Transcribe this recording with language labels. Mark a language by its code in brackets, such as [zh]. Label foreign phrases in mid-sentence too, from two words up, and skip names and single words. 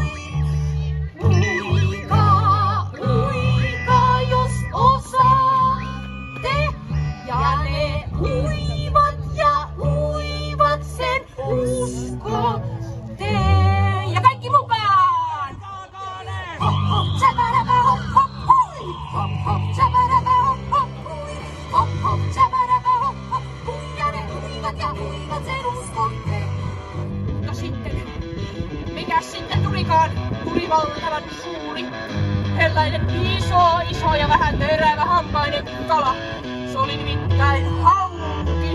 [fi] Uikaa jos osaatte ja ne uivat sen uskotte. Ja kaikki mukaan! Hop hop tsäpäräpä hop hop hui. Hop hop tsäpäräpä hop hop hui. Hop hop tsäpäräpä hop hop hui. Ja ne uivat sen uskotte. No sitten, mikäs sitten tulikaan? Tuli valtavan suuri. Sellainen iso ja vähän terävä hampainen kala. Se oli nimittäin hauki.